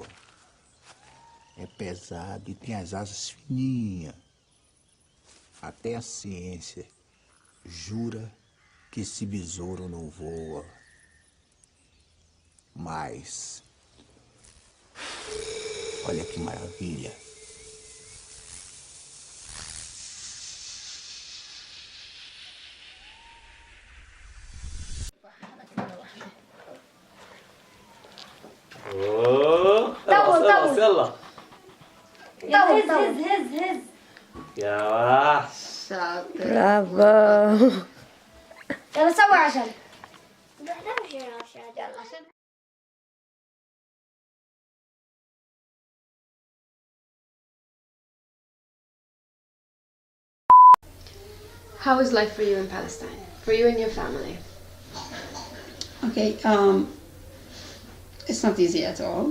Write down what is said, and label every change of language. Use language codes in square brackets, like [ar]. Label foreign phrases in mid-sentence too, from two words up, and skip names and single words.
[pt] É pesado e tem as asas fininhas. Até a ciência jura que esse besouro não voa. Mas olha que maravilha. [ar] خلاص يلا هز يا وحش برافو. يلا سوي عشان [en] How is life for you in Palestine? For you and your family? Okay, it's not easy at all.